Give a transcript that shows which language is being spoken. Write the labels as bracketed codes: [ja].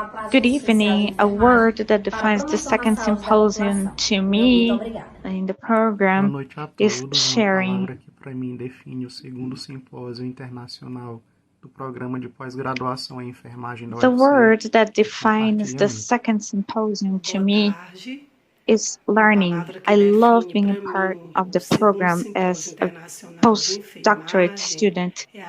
[en] Good evening. A word that defines the second symposium to me in the program is sharing. [pt] Para mim define o segundo simpósio internacional do programa de pós-graduação em enfermagem da UFC. [en] The word that defines the second symposium to me is learning. I love being a part of the program as a postdoctorate student.